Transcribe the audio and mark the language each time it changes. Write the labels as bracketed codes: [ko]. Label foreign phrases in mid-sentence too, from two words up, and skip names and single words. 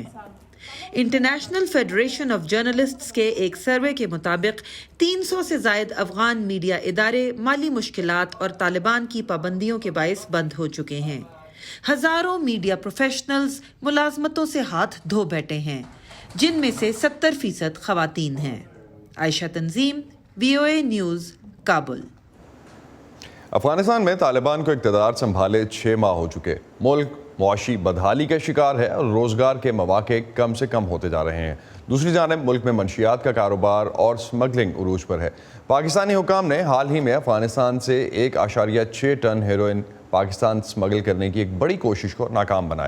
[ur] انٹرنیشنل فیڈریشن آف جرنلسٹس کے ایک سروے کے مطابق 300 سے زائد افغان میڈیا ادارے مالی مشکلات اور طالبان کی پابندیوں کے باعث بند ہو چکے ہیں. ہزاروں [en] media professionals [ur] ملازمتوں سے ہاتھ دھو بیٹھے ہیں، جن میں سے 70% خواتین ہیں. عائشہ تنظیم، VOA نیوز، کابل. افغانستان میں طالبان کو اقتدار سنبھالے 6 ماہ ہو چکے. ملک معاشی بدحالی کا شکار ہے اور روزگار کے مواقع کم سے کم ہوتے جا رہے ہیں. دوسری جانب ملک میں منشیات کا کاروبار اور سمگلنگ عروج پر ہے. پاکستانی حکام نے حال ہی میں افغانستان سے 1.6 ٹن ہیروئن پاکستان سمگل کرنے کی ایک بڑی کوشش کو ناکام بنایا.